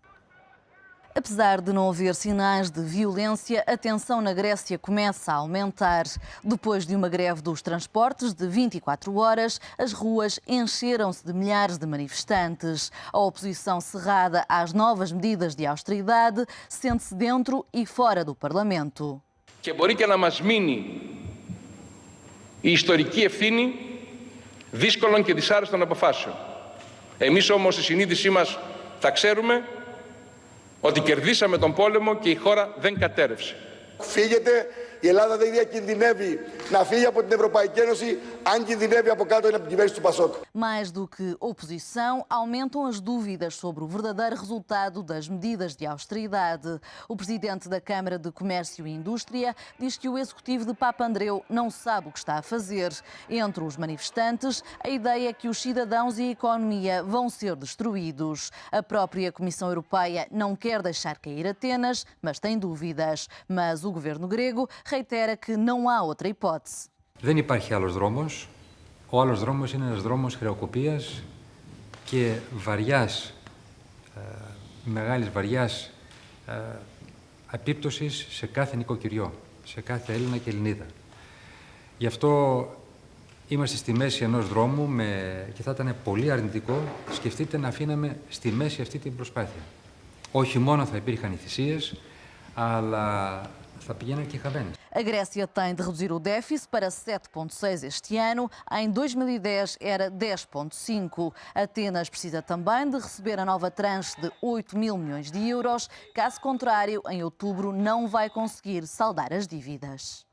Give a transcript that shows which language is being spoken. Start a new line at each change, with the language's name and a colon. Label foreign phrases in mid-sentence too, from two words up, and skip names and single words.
Portuguese: Apesar de não haver sinais de violência, a tensão na Grécia começa a aumentar. Depois de uma greve dos transportes de 24 horas, as ruas encheram-se de milhares de manifestantes. A oposição cerrada às novas medidas de austeridade sente-se dentro e fora do Parlamento.
Greek: Και μπορεί και να μας μείνει η ιστορική ευθύνη δύσκολων και δυσάρεστων αποφάσεων. Εμείς όμως η συνείδησή μας θα ξέρουμε ότι κερδίσαμε τον πόλεμο και η χώρα δεν κατέρευσε. Φύγετε, η Ελλάδα δεν διακινδυνεύει να φύγει από την Ευρωπαϊκή Ένωση, αν κινδυνεύει από κάτω είναι από την κυβέρνηση του Πασόκ.
Portuguese: Mais do que oposição, aumentam as dúvidas sobre o verdadeiro resultado das medidas de austeridade. O presidente da Câmara de Comércio e Indústria diz que o executivo de Papandreou não sabe o que está a fazer. Entre os manifestantes, a ideia é que os cidadãos e a economia vão ser destruídos. A própria Comissão Europeia não quer deixar cair Atenas, mas tem dúvidas. Mas o governo grego reitera que não há outra hipótese.
Greek: Δεν υπάρχει άλλος δρόμος. Ο άλλος δρόμος είναι ένας δρόμος χρεοκοπίας και μεγάλης βαριάς επίπτωσης σε κάθε νοικοκυριό, σε κάθε Έλληνα και Ελληνίδα. Γι' αυτό είμαστε στη μέση ενός δρόμου και θα ήταν πολύ αρνητικό, σκεφτείτε, να αφήναμε στη μέση αυτή την προσπάθεια. Όχι μόνο θα υπήρχαν οι θυσίες, αλλά θα πηγαίναν και χαμένες.
Portuguese: A Grécia tem de reduzir o déficit para 7,6 este ano. Em 2010 era 10,5. Atenas precisa também de receber a nova tranche de 8 mil milhões de euros. Caso contrário, em outubro não vai conseguir saldar as dívidas.